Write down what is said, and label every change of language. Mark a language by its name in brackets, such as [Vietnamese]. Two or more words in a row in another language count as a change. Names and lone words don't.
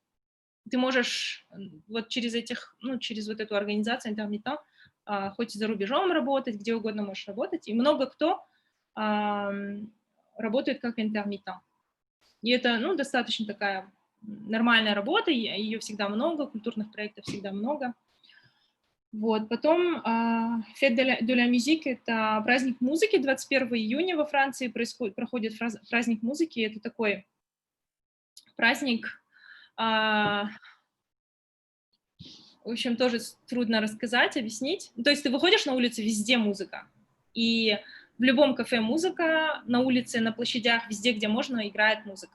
[Russian] Ты можешь вот через вот эту организацию интермитент хоть за рубежом работать, где угодно можешь работать, и много кто работает как интермитент. И это, достаточно такая нормальная работа, ее всегда много, культурных проектов всегда много. Вот, потом Fête de la musique — это праздник музыки, 21 июня во Франции проходит праздник музыки, это такой праздник, в общем, тоже трудно рассказать, объяснить. То есть ты выходишь на улицу, везде музыка, и в любом кафе музыка, на улице, на площадях, везде, где можно, играет музыка.